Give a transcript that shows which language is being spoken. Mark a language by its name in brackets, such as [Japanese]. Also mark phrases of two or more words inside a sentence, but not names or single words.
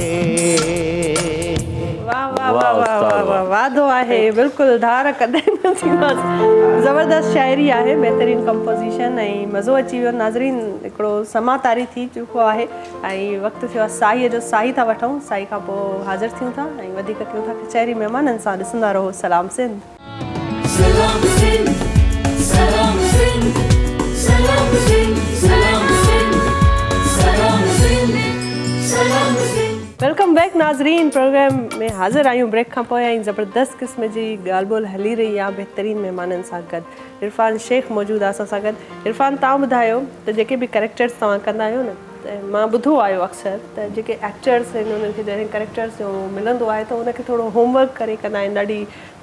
[Sindhi] वाह वाह वाह वाह वाह वाह वादो आहे बिल्कुलु धार कॾहिं न थींदासीं ज़बरदस्त शाइरी आहे बहितरीनु कंपोज़िशन ऐं मज़ो अची वियो नाज़रीन हिकिड़ो समातारी थी चुको आहे ऐं वक़्तु थियो आहे साईअ जो साई था वठूं साई खां पोइ हाज़िर थियूं था ऐं वधीक कयूं था कचहरी महिमाननि सां ॾिसंदा रहो सलाम सिंध Salam Sindh, Salam Sindh, Salam Sindh, Salam Sindh, Salam Sindh, Salam Sindh. [English] welcome back [Sindhi] नाज़रीन प्रोग्राम में हाज़िर आहियूं ब्रेक खां पोइ ऐं ज़बरदस्त क़िस्म जी ॻाल्हि ॿोल हली रही आहे बहितरीनु महिमाननि सां गॾु इरफान शेख मौजूदु आहे असां सां गॾु इरफान तव्हां ॿुधायो त जेके बि कैरेक्टर्स तव्हां कंदा आहियो न त मां ॿुधो आयो अक्सर त जेके एक्टर्स आहिनि उन्हनि खे जॾहिं कैरेक्टर्स जो मिलंदो आहे त उनखे थोरो होमवर्क करे कंदा आहिनि ॾाढी त